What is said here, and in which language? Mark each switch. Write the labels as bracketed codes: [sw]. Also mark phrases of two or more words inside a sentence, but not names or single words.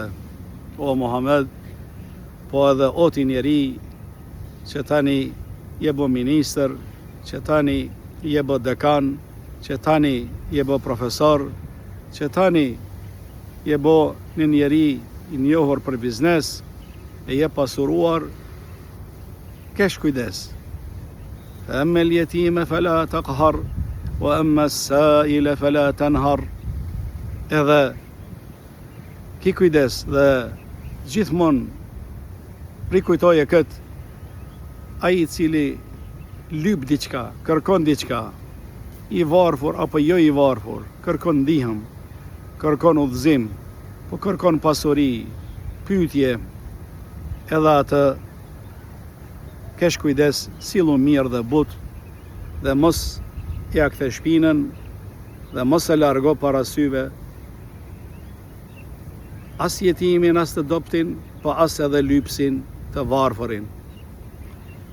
[sq] O Muhammed, po edhe o ti njeri që tani je bo ministër, që tani je bo dekan, që tani je bo profesor, që tani je bo një njeri i njohur për biznes, e je pasuruar, kesh kujdes. [ar] فأما اليتيم فلا تقهر وأما السائل فلا تنهر. [sq] Edhe ki kujdes dhe gjithmonë rikujtoje këtë, ai i cili lyp diçka, kërkon diçka, i varfur apo jo i varfur, kërkon ndihmë, kërkon udhëzim, po kërkon pasuri, pyetje, edhe atë kesh kujdes, sillu mirë dhe but, dhe mos ja kthe shpinën, dhe mos e largo para syve, as jetimin, as të doptin, po as edhe lypsin të varfërin.